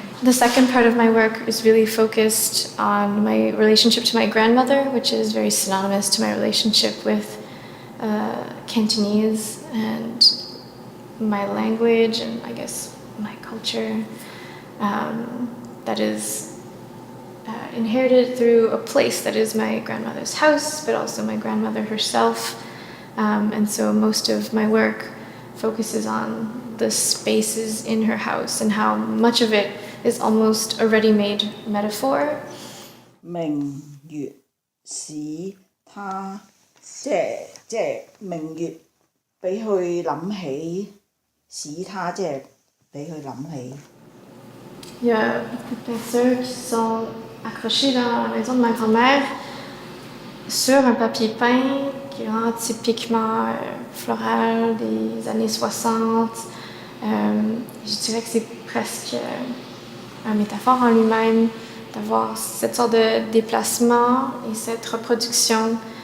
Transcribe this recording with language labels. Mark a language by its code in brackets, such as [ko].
[en] The second part of my work is really focused on my relationship to my grandmother, which is very synonymous to my relationship with Cantonese and my language and I guess my culture that is inherited through a place that is my grandmother's house, but also my grandmother herself. And so most of my work focuses on the spaces in her house and how much of it is almost a ready-made metaphor. [yue] 明月使他即係明月俾佢諗起，使他即係俾佢諗起。 [fr] Il y a beaucoup de peintures qui sont accrochées dans la maison de ma grand-mère sur un papier peint qui est vraiment typiquement floral des années 60. Je dirais que c'est presque une métaphore en lui-même d'avoir cette sorte de déplacement et cette reproduction.